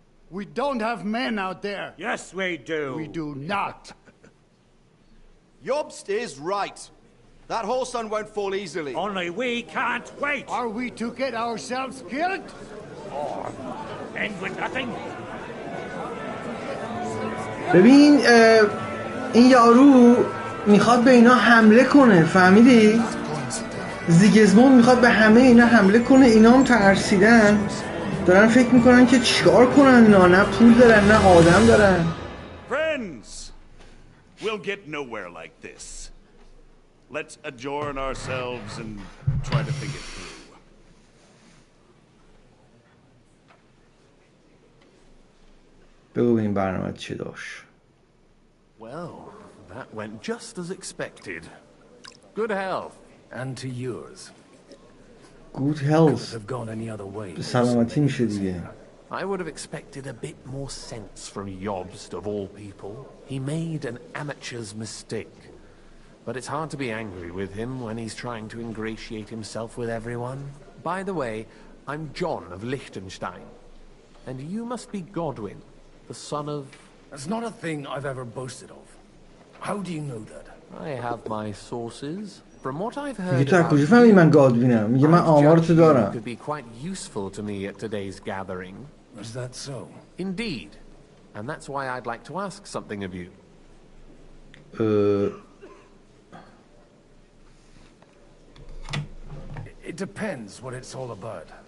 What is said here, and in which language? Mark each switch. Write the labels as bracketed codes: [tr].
[en] We don't have men out there. Yes, we do. We do not. Jobst is right. That whoreson won't fall easily. Only we can't wait. Are we to get ourselves killed? Or end with nothing? [fa] ببین این یارو میخواد به اینا حمله کنه، فهمیدی؟ زیگسموند میخواد به همه اینا حمله کنه. اینا هم ترسیدن، دارن فکر میکنن که چیکار کنن. نه پول دارن نه آدم دارن. [en] Friends, we'll get nowhere like this. Let's adjourn ourselves and try to think it through. [fa] بگو این برنامه چی داشت. [en] Well, that went just as expected. Good health. And to yours. Good health. Have gone any other way. [fa] به سلامتی میشه دیگه. [en] I would have expected a bit more sense from Jobst of all people. He made an amateur's mistake. But it's hard to be angry with him when he's trying to ingratiate himself with everyone. By the way, I'm John of Liechtenstein. And you must be Godwin, the son of... That's not a thing I've ever boasted of. How do you know that? I have my sources. From what I've heard [fa] میگه تو از کجا فهمیدی من گادوینم؟ میگه من آمارتو دارم. [en] could be quite useful to me at today's gathering. Is that so? Indeed. And that's why I'd like to ask something of you. It depends what it's all about.